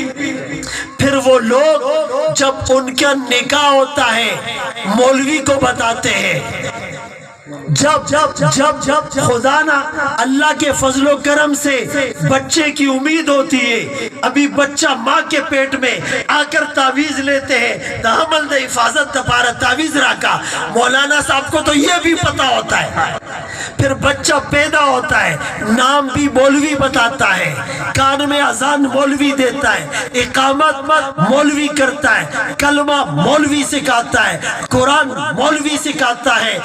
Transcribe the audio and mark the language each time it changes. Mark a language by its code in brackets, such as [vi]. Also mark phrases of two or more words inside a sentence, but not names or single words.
[ur] پھر وہ لوگ جب ان کا نکاح ہوتا ہے مولوی کو بتاتے ہیں. جب خدا نا اللہ کے فضل و کرم سے بچے کی امید ہوتی ہے, ابھی بچہ ماں کے پیٹ میں آ کر تعویذ لیتے ہیں [ps] دا حمل دا حفاظت دا پارا تعویذ راکا. [ur] مولانا صاحب کو تو یہ بھی پتا ہوتا ہے. پھر بچہ پیدا ہوتا ہے, نام بھی مولوی بتاتا ہے, کان میں اذان مولوی دیتا ہے, اقامت مولوی کرتا ہے, کلمہ مولوی سکھاتا ہے, قرآن مولوی سکھاتا ہے.